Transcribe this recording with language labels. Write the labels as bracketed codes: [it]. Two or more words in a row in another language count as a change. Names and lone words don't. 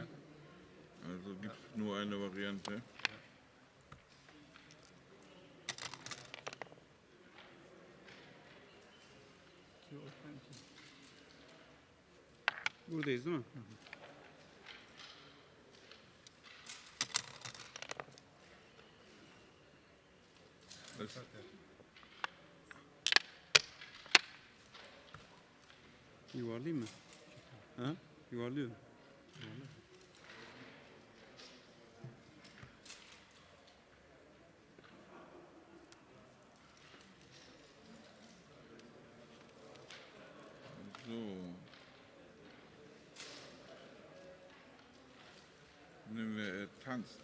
[de] Also gibt es nur eine Variante. [tr] İki ortadan iki. Buradayız değil mi? [de] Das, [tr] Yuvarlayayım mı? Ha? Yuvarlıyorum. [de] so. Nehmen wir, er tanzt.